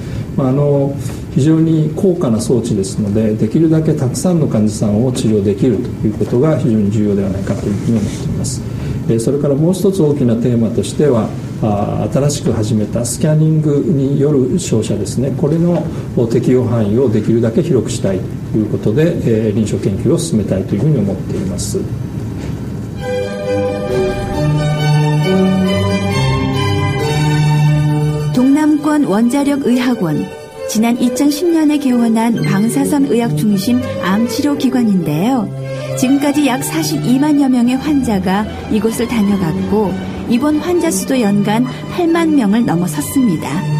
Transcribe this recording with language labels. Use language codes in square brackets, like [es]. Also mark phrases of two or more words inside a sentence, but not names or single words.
[ja] 非常に高価な装置ですのでできるだけたくさんの患者さんを治療できるということが非常に重要ではないかというふうに思っています。それからもう一つ大きなテーマとしては新しく始めたスキャニングによる照射ですね、これの適用範囲をできるだけ広くしたいということで臨床研究を進めたいというふうに思っています。 [ko] 동남권 원자력의학원 지난 2010년에 개원한 방사선의학 중심 암치료기관인데요. 지금까지 약 42만여 명의 환자가 이곳을 다녀갔고 입원 환자 수도 연간 8만 명을 넘어섰습니다.